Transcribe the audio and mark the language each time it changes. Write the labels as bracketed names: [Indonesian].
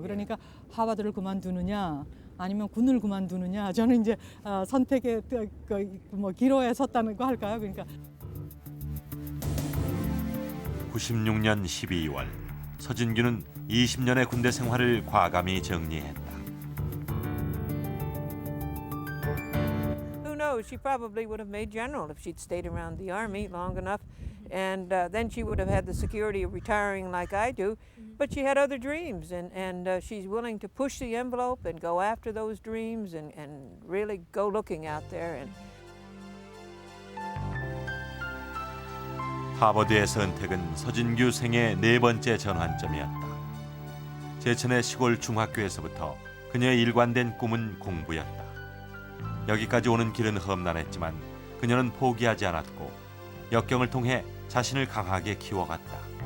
[Korean] 그러니까 하버드를 그만두느냐 아니면 군을 그만두느냐 저는 이제 선택의 뭐 기로에 섰다는 거 할까요? 그러니까 96년 12월 서진규는 20년의 군대 생활을 과감히 정리했다. [English] Who knows? She probably would have made general if she'd stayed around the army long enough. And then she would have had the security of retiring like I do. But she had other dreams, and she's willing to push the envelope and go after those dreams and really go looking out there. And [Korean] 하버드의 선택은 서진규 생애 4번째 전환점이었다. 제천의 시골 중학교에서부터 그녀의 일관된 꿈은 공부였다. 여기까지 오는 길은 험난했지만 그녀는 포기하지 않았고 역경을 통해 자신을 강하게 키워갔다.